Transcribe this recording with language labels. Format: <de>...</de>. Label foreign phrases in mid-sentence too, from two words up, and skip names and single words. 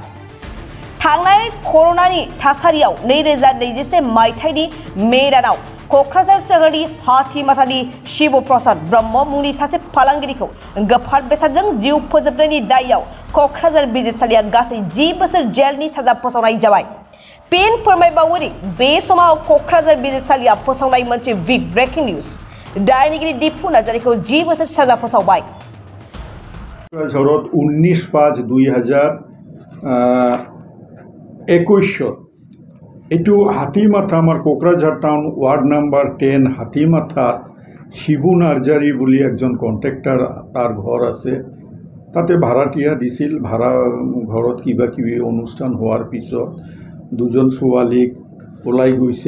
<brx>थांनाय कर'नानि थासारियाव 2021 मायथाइनि मे दानाव क'क्राझार सोहोरनि हाथिमाटानि शिव प्रसाद ब्रह्म मुंनि सासे फालांगिरिखौ गोफार बेसादजों जिउ फोजोबनायनि दायआव क'क्राझार बिजिरसालिया गासै 10 बोसोर जेलनि साजा फोसावनाय जाबाय। पेन फोरमायबावोदि बे समाव क'क्राझार बिजिरसालिया फोसावनाय मोनसे</brx> <en>big breaking news.</en> <brx>दायनिगिरि दिपु नार्जारिखौ 10 बोसोर साजा फोसावबाय।</brx> <as>क'क्राझारत 19/5/2021 এইটো হাতীমাথা আমাৰ কোকৰাঝাৰ টাউন ৱাৰ্ড নাম্বাৰ 10 হাতীমাথা শিবু নাৰ্জাৰী বুলি একজন কন্ট্ৰেক্টৰ তাৰ ঘৰ আছে। তাতে ভাড়াটিয়া দিছিল। ভাড়া ঘৰত কিবা কিবি অনুষ্ঠান হোৱাৰ পিছত দুজন ছোৱালীক ওলাই গৈছে।</as>